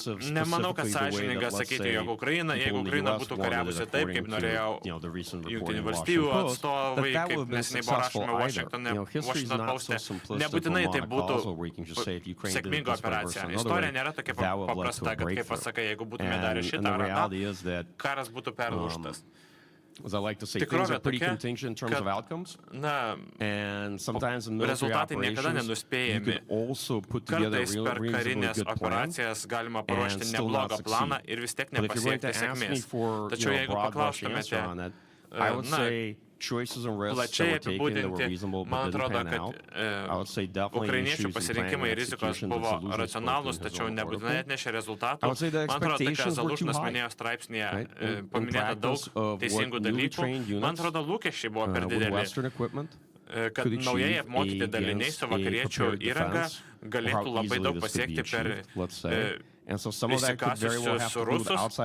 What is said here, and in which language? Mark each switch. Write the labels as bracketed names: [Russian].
[Lithuanian] Nemanau, kad sąžininga sakyti, jog jeigu Ukraina būtų kariavusi taip, kaip norėjo Jungtinių valstijų atstovai, kaip neseniai buvo rašoma Washington Poste, nebūtinai tai būtų sėkminga operacija. Istorija nėra tokia paprasta, kad kaip pasakai, jeigu būtume darę šitą ar tą, karas būtų perlaužtas. [English] As I like to say, things are pretty contingent in terms of outcomes. And sometimes in military operations, you can also put together a reasonably good plan and still not succeed. But if you're going to ask me for a broad brush answer on that, I would say choices and risks that were taken that were reasonable but didn't pan out. I would say definitely issues in planning and execution and solutions spoken has been [Lithuanian] nebūtinai [English] I would say the expectations were too high. [Lithuanian] Straipsnėje paminėta daug teisingų dalykų. Man atrodo, lūkesčiai buvo per dideli, kad naujai apmokyti daliniai su vakariečių įranga galėtų labai daug pasiekti per įsikasusius rusus.